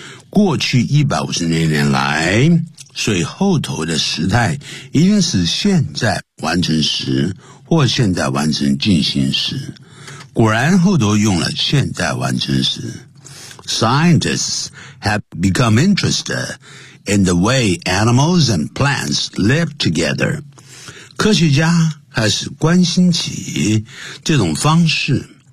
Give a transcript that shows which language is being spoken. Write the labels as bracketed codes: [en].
[zh] 过去150年来，所以后头的时态一定是现在完成时或现在完成进行时。果然后头用了现在完成时。 [en] Scientists have become interested in the way animals and plants live together. [zh] 科学家开始关心起这种方式。